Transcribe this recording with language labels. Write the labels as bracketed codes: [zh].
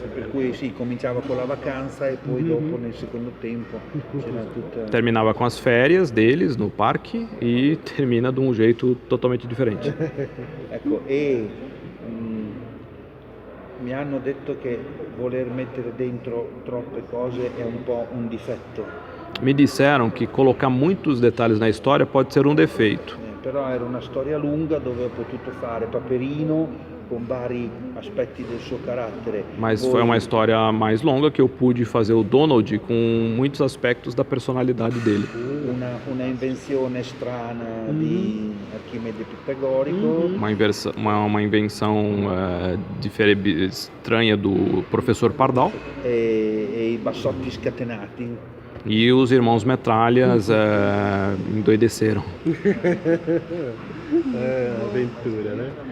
[it] per cui sì, cominciava con la vacanza e poi dopo nel secondo tempo c'era tutta... [pt] Terminava com as férias deles no parque e termina de um jeito totalmente diferente. [it] Ecco, e mi hanno detto che voler mettere dentro troppe cose è un po' un difetto. [pt] Me disseram que colocar muitos detalhes na história pode ser um defeito. [it] Però era una storia lunga dove ho potuto fare Paperino con vari aspetti del suo carattere. [pt] Mas [it] Poi [pt] foi uma história mais longa que eu pude fazer o Donald com muitos aspectos da personalidade dele. [it] una invenzione strana di Archimede Pitagorico, [pt] Uma invenção estranha do professor Pardal. [it] e i bassotti scatenati. [pt] E os irmãos Metralhas endoideceram. Aventura, né?